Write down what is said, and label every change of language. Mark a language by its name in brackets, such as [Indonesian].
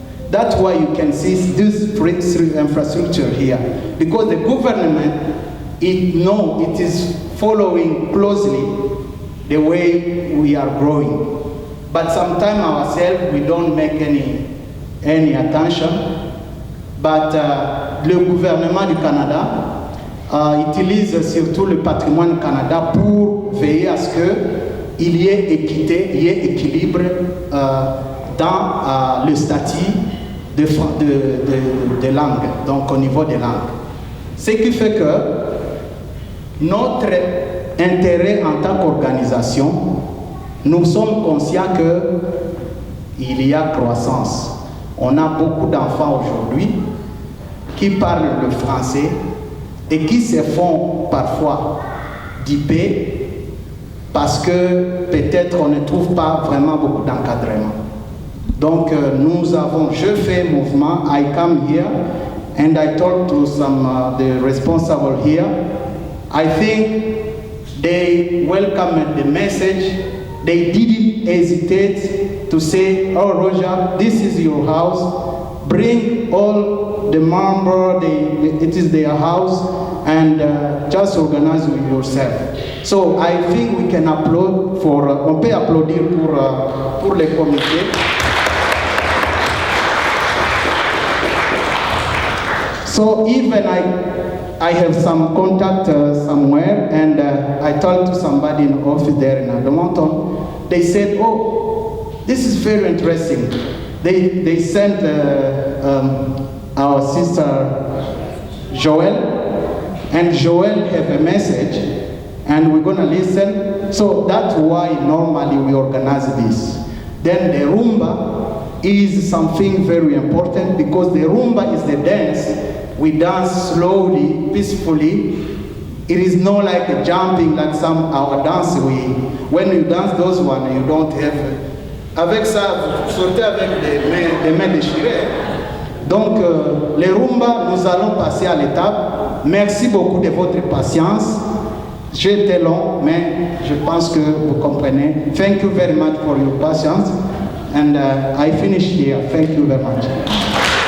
[English] That's why you can see this infrastructure here, because the government, it is following closely the way we are growing. But sometimes ourselves, we don't make any attention. [French] But le gouvernement du Canada utilise surtout le patrimoine Canada pour veiller à ce qu'il y ait équité, il y ait équilibre dans le statut de langue, donc au niveau des langues. Ce qui fait que notre intérêt en tant qu'organisation, nous sommes conscients qu'il y a croissance. On a beaucoup d'enfants aujourd'hui qui parlent le français et qui se font parfois duper parce que peut-être on ne trouve pas vraiment beaucoup d'encadrement. Donc je fais mouvement, [English] I come here and I talk to some the responsible here. I think they welcomed the message. They didn't hesitate to say, oh Roger, this is your house. Bring all the members, it is their house, and just organize with yourself. So I think we can applaud [French] on peut applaudir pour les comités. [English] So even I have some contact somewhere, and I talked to somebody in the office there in Edmonton. They said, oh, this is very interesting. They sent our sister Joel, and Joel have a message, and we're gonna listen. So that's why normally we organize this. Then the rumba is something very important, because the rumba is the dance. We dance slowly, peacefully. It is not like a jumping like our dance. When you dance those ones, you don't have. [French] Avec ça, vous sautez avec des mains déchirées. Donc, les rumba, nous allons passer à l'étape. Merci beaucoup de votre patience. J'étais long, mais je pense que vous comprenez. [English] Thank you very much for your patience. And I finish here. Thank you very much.